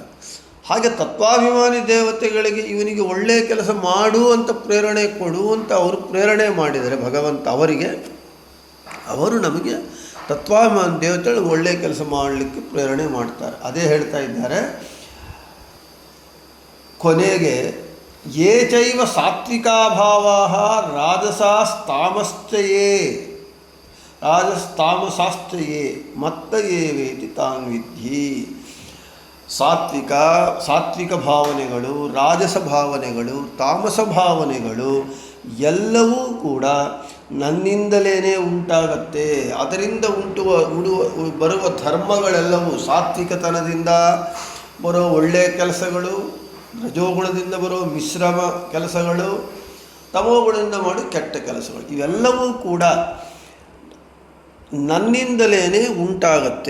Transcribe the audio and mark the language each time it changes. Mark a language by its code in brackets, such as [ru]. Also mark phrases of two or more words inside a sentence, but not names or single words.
[kn] ಹಾಗೆ ತತ್ವಾಭಿಮಾನಿ ದೇವತೆಗಳಿಗೆ ಇವನಿಗೆ ಒಳ್ಳೆಯ ಕೆಲಸ ಮಾಡು ಅಂತ ಪ್ರೇರಣೆ ಕೊಡು ಅಂತ ಅವರು ಪ್ರೇರಣೆ ಮಾಡಿದರೆ ಭಗವಂತ ಅವರಿಗೆ, ಅವರು ನಮಗೆ ತತ್ವಾಭಿಮಾನಿ ದೇವತೆಗಳು ಒಳ್ಳೆಯ ಕೆಲಸ ಮಾಡಲಿಕ್ಕೆ ಪ್ರೇರಣೆ ಮಾಡ್ತಾರೆ. ಅದೇ ಹೇಳ್ತಾ ಇದ್ದಾರೆ ಕೊನೆಗೆ, [sa] ಯೇ ಚೈವ ಸಾತ್ವಿಕಾ ಭಾವಾಃ ರಾಜಸಾಸ್ತಾಮಶ್ಚಯೇ ರಾಜಸ್ತಾಮಸಾಶ್ಚಯೇ ಮತ್ತ ಏವೇತಿ ತಾನ್ ವಿದ್ಧಿ. [kn] ಸಾತ್ವಿಕ ಭಾವನೆಗಳು, ರಾಜಸ ಭಾವನೆಗಳು, ತಾಮಸ ಭಾವನೆಗಳು ಎಲ್ಲವೂ ಕೂಡ ನನ್ನಿಂದಲೇ ಉಂಟಾಗತ್ತೆ. ಅದರಿಂದ ಬರುವ ಧರ್ಮಗಳೆಲ್ಲವೂ ಸಾತ್ವಿಕತನದಿಂದ ಬರೋ ಒಳ್ಳೆಯ ಕೆಲಸಗಳು, ರಜೋಗುಣದಿಂದ ಬರೋ ಮಿಶ್ರಮ ಕೆಲಸಗಳು, ತಮೋಗುಣದಿಂದ ಮಾಡೋ ಕೆಟ್ಟ ಕೆಲಸಗಳು ಇವೆಲ್ಲವೂ ಕೂಡ ನನ್ನಿಂದಲೇ ಉಂಟಾಗತ್ತೆ.